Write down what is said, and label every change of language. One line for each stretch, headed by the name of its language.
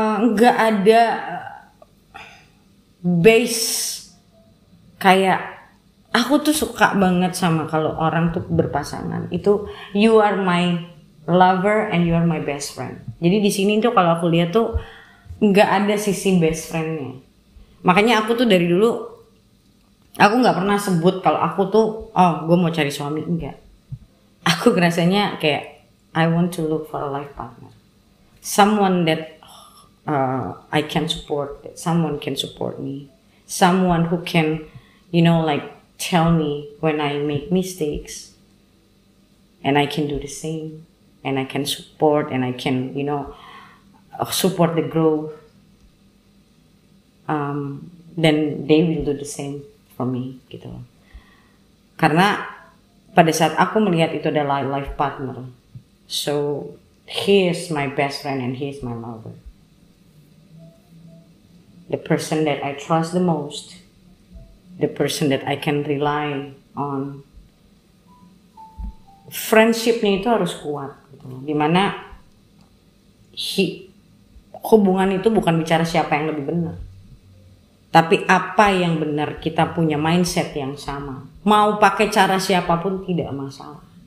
Indonesian: Nggak ada base kayak aku tuh suka banget sama kalau orang tuh berpasangan itu
English: you are my lover and you are my best friend.
Indonesian: Jadi di sini tuh kalau aku lihat tuh nggak ada sisi best friendnya. Makanya aku tuh dari dulu aku nggak pernah sebut kalau aku tuh gue mau cari suami, enggak. Aku ngerasanya kayak
English: I want to look for a life partner, someone that I can support, that someone can support me, someone who can, tell me when I make mistakes, and I can do the same, and I can support, and I can, support the growth. Then they will do the same for me, gitu.
Indonesian: Karena pada saat aku melihat itu adalah life partner,
English: so he is my best friend and he is my lover. The person that I trust the most, the person that I can rely on.
Indonesian: Friendshipnya itu harus kuat, gitu. Dimana hubungan itu bukan bicara siapa yang lebih benar, tapi apa yang benar. Kita punya mindset yang sama, mau pakai cara siapapun tidak masalah.